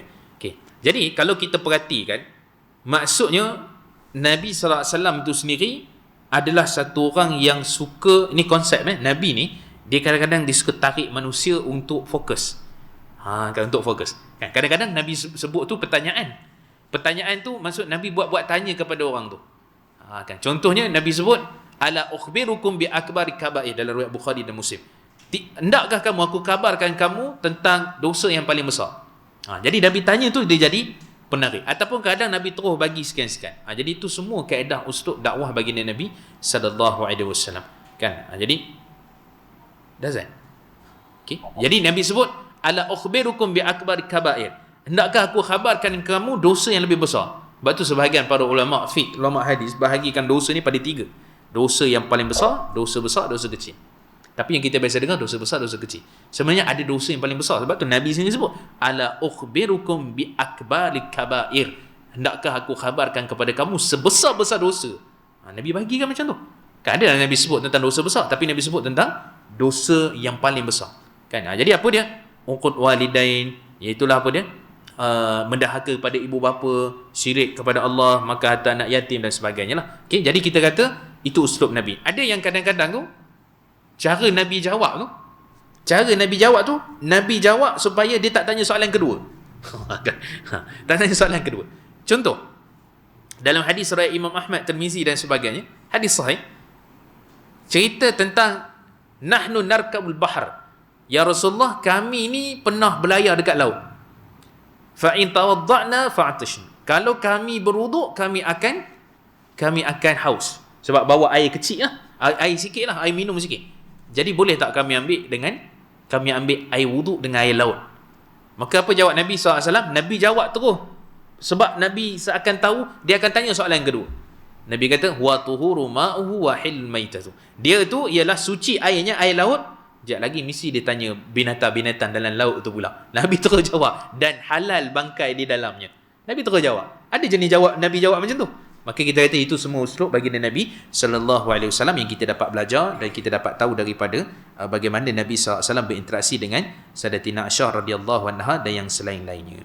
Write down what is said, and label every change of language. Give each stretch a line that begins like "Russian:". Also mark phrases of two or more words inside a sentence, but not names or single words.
Malay: Okey, jadi kalau kita perhatikan, maksudnya Nabi SAW itu sendiri adalah satu orang yang suka, ini konsep Nabi ni, dia kadang-kadang dia suka tarik manusia untuk fokus. Untuk fokus. Kadang-kadang Nabi sebut tu pertanyaan. Pertanyaan tu maksud Nabi buat tanya kepada orang tu. Kan, contohnya Nabi sebut,
Arabic: ألا أخبركم بأكبر الكبائر
Malay: dalam riwayat Bukhari dan Muslim. Hendakkah kamu aku kabarkan kamu tentang dosa yang paling besar? Jadi Nabi tanya tu dia jadi penarik. Ataupun kadang Nabi terus bagi sekian-sekian. Jadi itu semua kaedah uslub dakwah baginda Nabi
Arabic: صلى الله عليه وسلم.
Malay: Kan? Jadi dazan. Okey. Jadi Nabi sebut
Arabic: ألا أخبركم بأكبر الكبائر.
Malay: Hendakkah aku khabarkan kamu dosa yang lebih besar? Sebab tu sebahagian para ulama fiqh, ulama hadis bahagikan dosa ni pada 3. Dosa yang paling besar, dosa besar, dosa kecil. Tapi yang kita biasa dengar dosa besar, dosa kecil. Sebenarnya ada dosa yang paling besar. Sebab tu Nabi sendiri sebut,
Arabic: ألا أخبركم بأكبر الكبائر.
Malay: Hendakkah aku khabarkan kepada kamu sebesar-besar dosa? Nabi bagikan macam tu. Kan ada Nabi sebut tentang dosa besar, tapi Nabi sebut tentang dosa yang paling besar. Kan? Jadi apa dia?
Arabic: عقوق الوالدين,
Malay: iaitulah apa dia? Mendahaka kepada ibu bapa, syirik kepada Allah, maka harta anak yatim dan sebagainya lah. Okay? Jadi kita kata itu uslub Nabi. Ada yang kadang-kadang tu cara Nabi jawab tu, Nabi jawab supaya dia tak tanya soalan kedua. Tak tanya soalan kedua. Contoh, dalam hadis riwayat Imam Ahmad, Tirmizi dan sebagainya, hadis sahih, cerita tentang
Arabic: نحن نركب البحر. يا رسول الله,
Malay: kami ni pernah berlayar dekat laut.
Arabic: فإن توضأنا عطشنا.
Malay: Kalau kami berwuduk, kami akan haus. Sebab bawa air kecil lah, air sikit lah, air minum sikit. Jadi boleh tak kami ambil air wuduk dengan air laut? Maka apa jawab Nabi SAW? Nabi jawab terus. Sebab Nabi seakan tahu dia akan tanya soalan kedua. Nabi kata,
Arabic: هو الطهور ماؤه الحل ميتته.
Malay: Dia tu ialah suci airnya, air laut. Sekejap lagi mesti dia tanya binatang-binatang dalam laut tu pula. Nabi terus jawab, dan halal bangkai di dalamnya. Nabi terus jawab. Ada jenis Nabi jawab macam tu. Maka kita kata itu semua uslub baginda Nabi
Arabic: صلى الله عليه وسلم
Malay: yang kita dapat belajar dan kita dapat tahu daripada bagaimana Nabi
Arabic: صلى الله عليه وسلم
Malay: berinteraksi dengan Sayyidatina Aisyah
Arabic: رضي الله عنها
Malay: dan yang selain-lainnya.